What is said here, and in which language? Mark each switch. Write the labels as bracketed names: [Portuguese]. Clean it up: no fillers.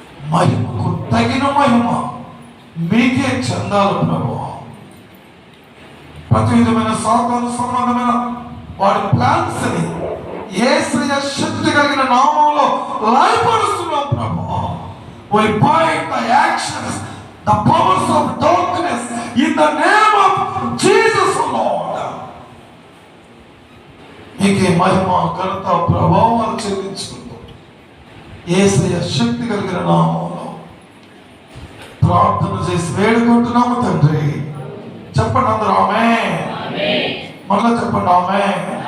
[Telugu] మహిమకు తగిన మహిమ మీకే చెందాలి ప్రభువా. ప్రతి విధమైన సాతాను సంబంధమైన వాడి ప్లాన్స్ ని యేసయ్య శక్తి కలిగిన నామంలో లయపరుస్తున్నాం ప్రభువా. [English] We bind the actions, the powers of darkness in the name of Jesus, Lord. [Telugu] మీకే మహిమ, ఘనత, ప్రభావాలు చెల్లించుకుంటూ యేసయ్య శక్తి కలిగిన నామంలో ప్రార్థన చేసి వేడుకుంటున్నాము తండ్రి. చెప్పండి అందరూ ఆమేన్. మళ్ళా చెప్పండి ఆమేన్.